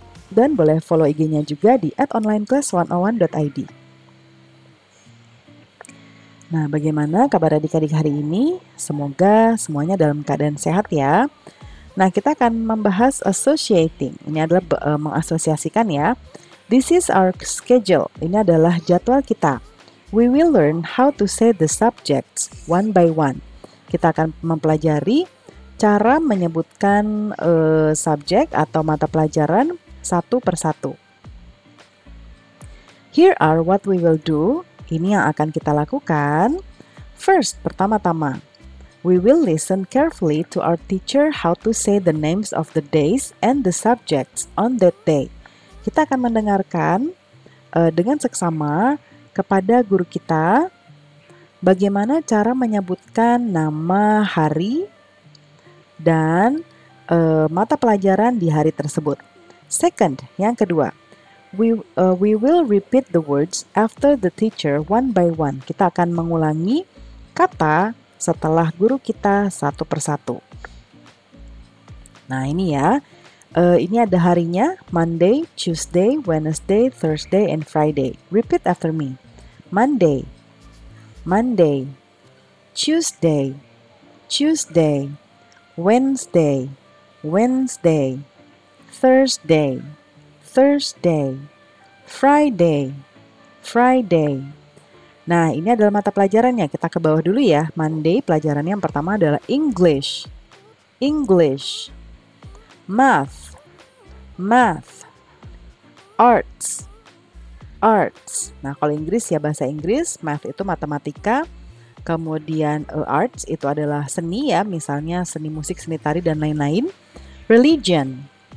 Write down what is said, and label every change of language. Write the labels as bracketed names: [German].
[Indonesian] Dan boleh follow IG-nya juga di @onlineclass101.id. Nah, bagaimana kabar adik-adik hari ini? Semoga semuanya dalam keadaan sehat ya. Nah, kita akan membahas associating. Ini adalah mengasosiasikan ya. [English] This is our schedule. [Indonesian] Ini adalah jadwal kita. [English] We will learn how to say the subjects one by one. [Indonesian] Kita akan mempelajari cara menyebutkan subjek atau mata pelajaran satu persatu. [English] Here are what we will do. [Indonesian] Ini yang akan kita lakukan. [English] First, [Indonesian] pertama-tama, [English] we will listen carefully to our teacher how to say the names of the days and the subjects on that day. [Indonesian] Kita akan mendengarkan dengan seksama kepada guru kita bagaimana cara menyebutkan nama hari dan mata pelajaran di hari tersebut. [English] Second, [Indonesian] yang kedua, [English] we will repeat the words after the teacher one by one. [Indonesian] Kita akan mengulangi kata setelah guru kita satu persatu. Nah ini ya, ini ada harinya, [English] Monday, Tuesday, Wednesday, Thursday, and Friday. Repeat after me. Monday, Monday, Tuesday, Tuesday, Wednesday, Wednesday, Thursday, Thursday, Friday, Friday. [Indonesian] Nah, ini adalah mata pelajarannya. Kita ke bawah dulu ya. [English] Monday, [Indonesian] pelajarannya yang pertama adalah English. [English] English. Math. Math. Arts. Arts. [Indonesian] Nah, kalau Inggris ya bahasa Inggris, math itu matematika, kemudian arts itu adalah seni ya, misalnya seni musik, seni tari dan lain-lain. [English] Religion.